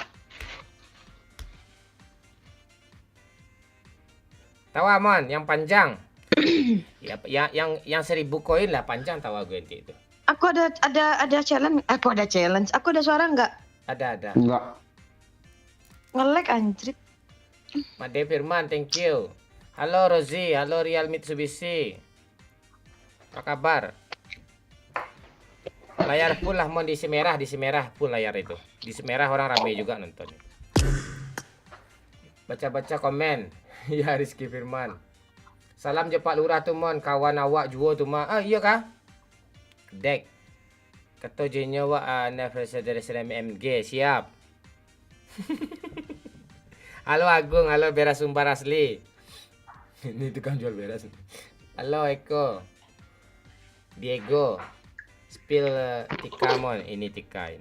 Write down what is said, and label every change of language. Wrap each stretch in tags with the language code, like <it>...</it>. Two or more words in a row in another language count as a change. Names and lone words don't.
<id>Tawa, Mon, yang panjang. Ya, yang 1000 koin lah panjang tawa gue nanti itu. Aku ada challenge. Aku ada challenge. Aku ada suara nggak? Ada. Enggak. Nge-lag anjrit. Made Firman,</id> <en>thank you.</en> <id>Halo Rozi, halo Real Mitsubishi. Apa kabar? Layar full lah, Mon, di Semerah full layar itu. Di Semerah orang rame juga nonton. Baca-baca komen. Ya, Rizky Firman.</id> <min>Salam je Pak Lurah tu, Mon, kawan awak juo tu mah.</min> <id>Ah, iya kah? Dek. Kata jenyo wa anniversary dari MMG, siap. Halo Agung, halo beras sumbar asli. Ini tukang jual beras. Halo Eko. Diego. Spill Tika, Mon. Ini Tika ini.</id>